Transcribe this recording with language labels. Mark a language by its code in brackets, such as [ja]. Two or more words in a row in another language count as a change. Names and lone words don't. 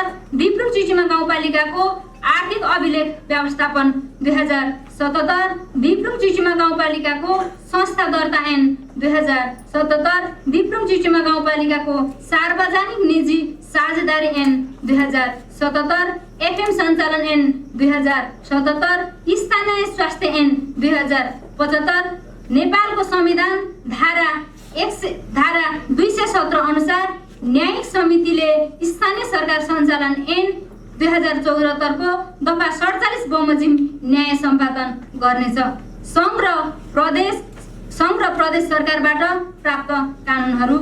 [ne] दिप्रुङ चुइचुमा गाउँपालिकाको आर्थिक अभिलेख व्यवस्थापन 2077 दिप्रुङ चुइचुमा गाउँपालिकाको संस्था दर्ता ऐन 2077 दिप्रुङ चुइचुमा गाउँपालिकाको सार्वजनिक निजी साझेदारी ऐन 2077 एफएम सञ्चालन ऐन 2077 स्थानीय स्वास्थ्य ऐन 2075 नेपालको संविधान धारा 217 अनुसार न्यायिक समितिले स्थानीय सरकार सञ्चालन ऐन 2074 को दफा 47 बमोजिम न्याय सम्पादन गर्नेछ। सङ्घ र प्रदेश सरकारबाट प्राप्त कानुनहरू।